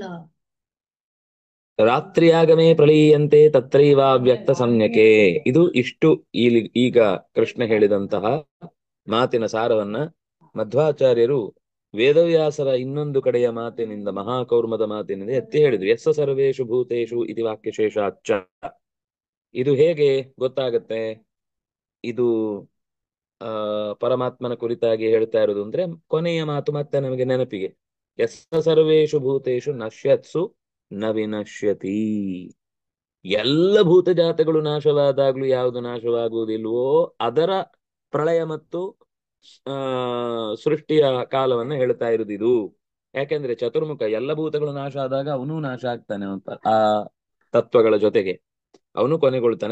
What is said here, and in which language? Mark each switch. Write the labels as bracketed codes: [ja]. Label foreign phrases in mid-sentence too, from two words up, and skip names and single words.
[sa] ರಾತ್ರಿಯಾಗಮೇ ಪ್ರಳೀಯಂತೆ ತತ್ರೈವ ವ್ಯಕ್ತ ಸಂಜ್ಞಕೆ. [kn] ಇದು ಇಷ್ಟು ಈಗ ಕೃಷ್ಣ ಹೇಳಿದಂತಹ ಮಾತಿನ ಸಾರವನ್ನ ಮಧ್ವಾಚಾರ್ಯರು ವೇದವ್ಯಾಸರ ಇನ್ನೊಂದು ಕಡೆಯ ಮಾತಿನಿಂದ, ಮಹಾಕೌರ್ಮದ ಮಾತಿನಿಂದ ಎತ್ತಿ ಹೇಳಿದ್ರು. [sa] ಯಸ್ಸ ಸರ್ವೇಷು ಭೂತೇಷು ಇತಿ ವಾಕ್ಯಶೇಷಾಚ್ಚ. [kn] ಇದು ಹೇಗೆ ಗೊತ್ತಾಗತ್ತೆ? ಇದು ಪರಮಾತ್ಮನ ಕುರಿತಾಗಿ ಹೇಳ್ತಾ ಇರೋದು ಅಂದ್ರೆ ಕೊನೆಯ ಮಾತು ಮತ್ತೆ ನಮಗೆ ನೆನಪಿಗೆ, [sa] ಯಸ್ಸ ಸರ್ವೇಷು ಭೂತೇಷು ನಶ್ಯತ್ಸು ನ ವಿನಶ್ಯತಿ. [kn] ಎಲ್ಲ ಭೂತ ಜಾತಗಳು ನಾಶವಾದಾಗ್ಲೂ ಯಾವುದು ನಾಶವಾಗುವುದಿಲ್ವೋ ಅದರ ಪ್ರಳಯ ಮತ್ತು ಸೃಷ್ಟಿಯ ಕಾಲವನ್ನ ಹೇಳ್ತಾ ಇರುವುದು ಇದು. ಯಾಕೆಂದ್ರೆ ಚತುರ್ಮುಖ ಎಲ್ಲ ಭೂತಗಳು ನಾಶ ಆದಾಗ ಅವನು ನಾಶ ಆಗ್ತಾನೆ ಅಂತ ಆ ತತ್ವಗಳ ಜೊತೆಗೆ ಅವನು ಕೊನೆಗೊಳ್ತಾನೆ.